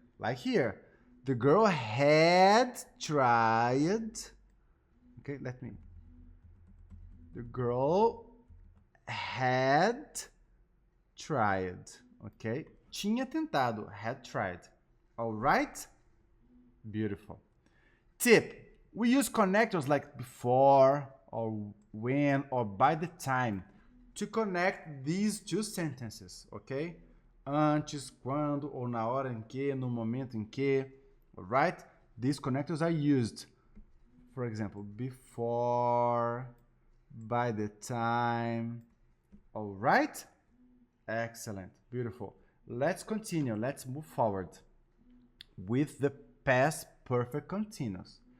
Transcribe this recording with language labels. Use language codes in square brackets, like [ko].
[en] Like here, the girl had tried, okay, the girl had tried, okay? [pt] Tinha tentado, [en] had tried. All right? Beautiful. Tip, we use connectors like before, or when, or by the time to connect these two sentences, okay? [pt] Antes, quando, ou na hora em que, no momento em que, [en] all right? These connectors are used. For example, before, by the time, all right? Excellent, beautiful. Let's continue, let's move forward with the past perfect continuous.